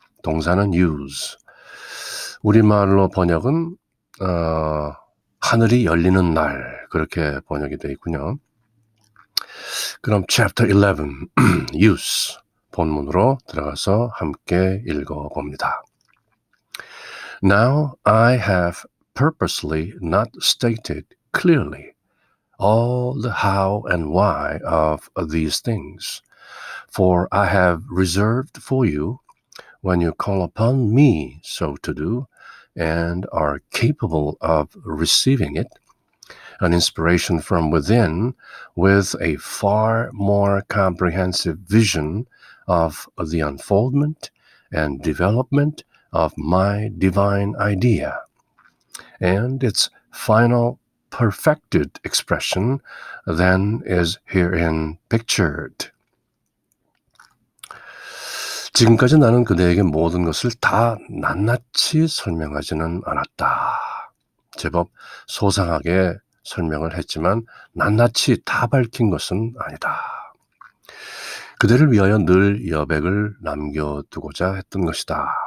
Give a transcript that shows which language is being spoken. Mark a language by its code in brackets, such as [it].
[ko] 동사는 use. 우리말로 번역은 하늘이 열리는 날, 그렇게 번역이 되어 있군요. 그럼 Chapter 11, use, 본문으로 들어가서 함께 읽어봅니다. [en] Now I have purposely not stated clearly all the how and why of these things, for I have reserved for you, when you call upon me so to do, and are capable of receiving it, an inspiration from within with a far more comprehensive vision of the unfoldment and development of my divine idea, and its final perfected expression than is herein pictured. [ko] 지금까지 나는 그대에게 모든 것을 다 낱낱이 설명하지는 않았다. 제법 소상하게 설명을 했지만 낱낱이 다 밝힌 것은 아니다. 그대를 위하여 늘 여백을 남겨두고자 했던 것이다.